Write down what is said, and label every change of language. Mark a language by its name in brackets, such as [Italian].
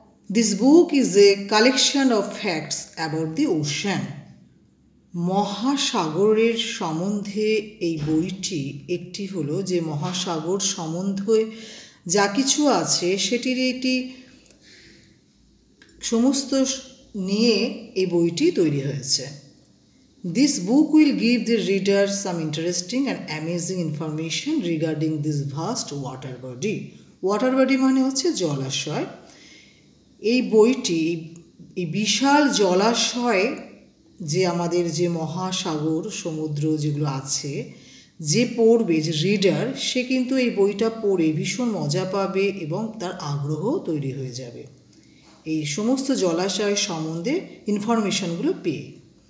[English] This book is a collection of facts about the ocean. [Bangla] মহাসাগরের সম্বন্ধে এই বইটি একটি হলো যে মহাসাগর সম্বন্ধে যা কিছু আছে সেটির এটি সমস্ত নিয়ে এই বইটি তৈরি হয়েছে। [English] This book will give the reader some interesting and amazing information regarding this vast water body. Water body [Bangla] মানে হচ্ছে জলাশয়। এই বইটি এই বিশাল জলাশয় যে আমাদের যে মহাসাগর সমুদ্র যেগুলো আছে, যে পড়বে, যে রিডার, সে কিন্তু এই বইটা পড়ে ভীষণ মজা পাবে এবং তার আগ্রহ তৈরি হয়ে যাবে এই সমস্ত জলাশয় সম্বন্ধে ইনফরমেশনগুলো পেয়ে।